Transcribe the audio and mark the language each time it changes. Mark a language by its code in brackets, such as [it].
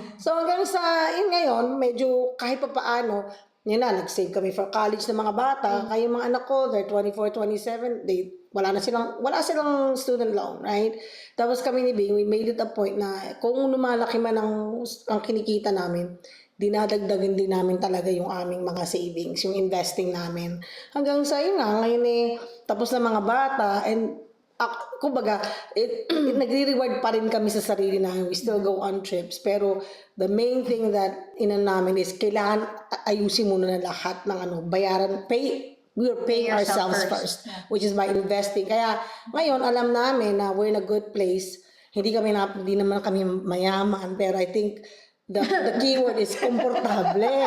[tl] So hanggang sa, ngayon, medyo kahit pa paano, nag-save kami for college ng mga bata. Kaya yung mga anak ko, [en] they're 24, 27, [tl] wala silang student loan, right? Tapos kami ni Bing, [en] we made it a point [tl] na kung lumalaki man ang kinikita namin, dinadagdagan din namin talaga yung aming mga savings, yung investing namin. Hanggang sa ngayon tapos na mga bata, and kumbaga, nagre-reward pa rin kami sa sarili namin. [en] We still go on trips. Pero the main thing that namin is [tl] kailangan ayusin muna na lahat ng bayaran, [en] we are paying ourselves first, which is by investing. [tl] Kaya ngayon, alam namin na [en] we're in a good place. [tl] Hindi naman kami mayaman, pero [en] I think the keyword is [tl] komportable.